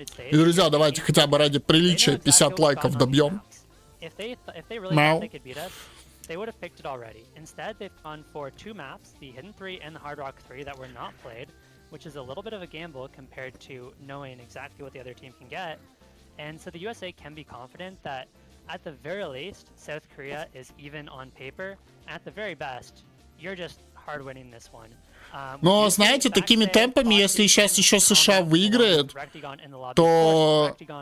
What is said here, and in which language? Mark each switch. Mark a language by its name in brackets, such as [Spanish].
[Russian] И, друзья, давайте хотя бы ради приличия 50 лайков добьем. Мяу. [English] They would have picked it already. Instead, they've gone for 2 maps, the Hidden 3 and the Hard Rock 3 that were not played, which is a little bit of a gamble compared to knowing exactly what the other team can get. And so the USA can be confident that at the very least, South Korea is even on paper. At the very best, you're just hard winning this one. [Russian] Но, знаете, такими темпами, если сейчас еще США выиграет, то...